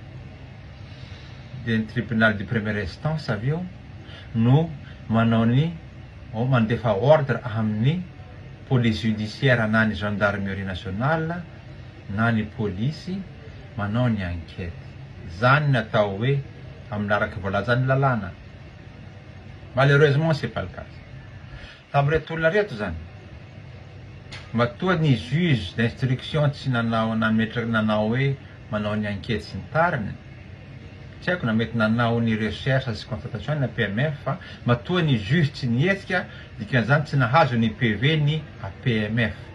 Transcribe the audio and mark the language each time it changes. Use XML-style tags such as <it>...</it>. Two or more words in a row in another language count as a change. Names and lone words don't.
<mg>De ny</mg> <fr>tribunal de première instance</fr> <mg>avy eo no manao ny mandefa ordre amin'ny</mg> <fr>police judiciaire</fr> <mg>na ny</mg> <fr>gendarmerie nationale</fr> <mg>na ny police manao ny enquête. Zany natao hoe amin'ny araky voalazan'ny lalàna.</mg> <fr>Malheureusement c'est pas le cas.</fr> <mg>Tamin'reto olona reto zany matoa ny</mg> <fr>juge d'instruction</fr> <mg>tsy nanao hoe manao ny enquête sy ny tariny, tsy haiko na mety nanao ny recherche sy constatation na PMF, fa matoa ny juge tsy nietsika, dikan'izany tsy nahazo ny PV ny APMF.</mg>